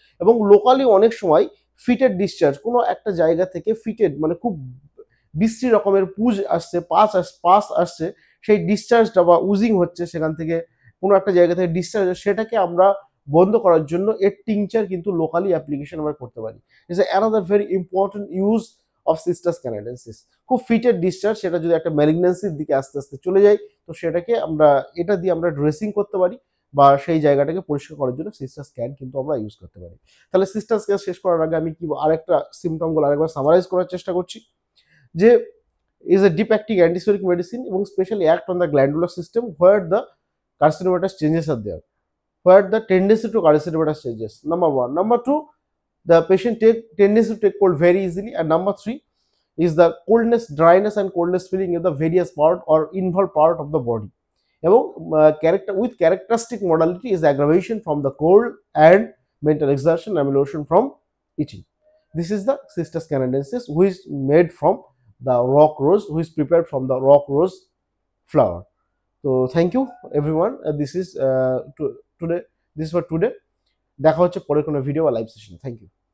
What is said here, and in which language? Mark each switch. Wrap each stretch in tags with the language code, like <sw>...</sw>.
<bn>এবং লোকালি অনেক সময় ফিটেড ডিসচার্জ, কোনো একটা জায়গা থেকে ফিটেড মানে খুব বিশ্রী রকমের পুজ আসছে, পাস আসছে, সেই ডিসচার্জটা বা উজিং হচ্ছে সেখান থেকে, কোনো একটা জায়গা থেকে ডিসচার্জ, সেটাকে আমরা বন্ধ করার জন্য এর টিংচার কিন্তু লোকালি অ্যাপ্লিকেশন আমরা করতে পারি।</bn> <en>It's another very important use of cistus canadensis.</en> <bn>খুব ফিটেড ডিসচার্জ, সেটা যদি একটা ম্যালিগন্যান্সির দিকে আস্তে আস্তে চলে যায়, তো সেটাকে আমরা এটা দিয়ে আমরা ড্রেসিং করতে পারি, বা সেই জায়গাটাকে পরিষ্কার করার জন্য সিস্টার স্ক্যান কিন্তু আমরা ইউজ করতে পারি। তাহলে সিস্টার স্ক্যান শেষ করার আগে আমি কি আরেকটা সিমটমগুলো আরেকবার সামারাইজ করার চেষ্টা করছি যে</bn> <en>is a deep acting antiseptic medicine এবং specially act on the glandular system where the carcinomatous changes are there, where the tendency to carcinomatous changes, number one. Number two, the patient take tendency to take cold very easily, and number three is the coldness, dryness and coldness feeling in the various part or involved part of the body,</en> <bn>এবং</bn> <en>with characteristic modality is aggravation from the cold and mental exertion, ameliorate from itching. This is the Cistus canadensis, which is made from the rock rose, which is prepared from the rock rose flower. So thank you everyone. This is today. This is for today.</en> <bn>দেখা হচ্ছে পরে কোনো video বা live সেশনে।</bn> <en>Thank you.</en>